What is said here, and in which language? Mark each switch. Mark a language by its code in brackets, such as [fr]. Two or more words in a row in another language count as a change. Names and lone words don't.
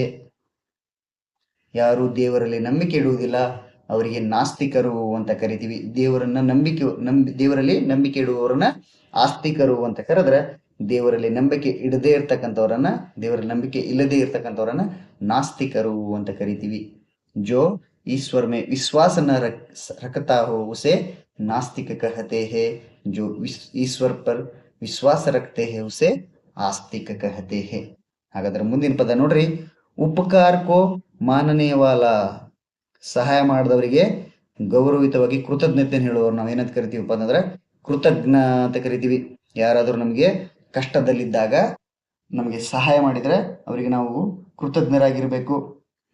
[kn] ಯಾರು ದೇವರಲ್ಲಿ ನಂಬಿಕೆ ಇಡುವುದಿಲ್ಲ ಅವರಿಗೆ ನಾಸ್ತಿಕರು ಅಂತ ಕರಿತೀವಿ. ದೇವರಲ್ಲಿ ನಂಬಿಕೆ ಇಡುವವರನ್ನ ಆಸ್ತಿಕರು ಅಂತ ಕರೆದ್ರೆ, ದೇವರಲ್ಲಿ ನಂಬಿಕೆ ಇಡದೇ ಇರ್ತಕ್ಕಂಥವ್ರನ್ನ, ದೇವರಲ್ಲಿ ನಂಬಿಕೆ ಇಲ್ಲದೆ ಇರ್ತಕ್ಕಂಥವ್ರನ್ನ ನಾಸ್ತಿಕರು ಅಂತ ಕರಿತೀವಿ. [hi] ಜೋ ईश्वर में विश्वास न रखता हो उसे नास्तिक कहते हैं, जो ईश्वर पर विश्वास रखते हैं उसे आस्तिक कहते हैं. [kn] ಹಾಗಾದ್ರೆ ಮುಂದಿನ ಪದ ನೋಡ್ರಿ, [hi] उपकार को मानने वाला, [kn] ಸಹಾಯ ಮಾಡಿದವರಿಗೆ ಗೌರವಿತವಾಗಿ ಕೃತಜ್ಞತೆ ಹೇಳುವವರು ನಾವು ಏನಂತ ಕರಿತೀವಪ್ಪ ಅಂತಂದ್ರೆ ಕೃತಜ್ಞ ಅಂತ ಕರಿತೀವಿ. ಯಾರಾದರೂ ನಮಗೆ ಕಷ್ಟದಲ್ಲಿದ್ದಾಗ ನಮಗೆ ಸಹಾಯ ಮಾಡಿದ್ರೆ ಅವರಿಗೆ ನಾವು ಕೃತಜ್ಞರಾಗಿರ್ಬೇಕು.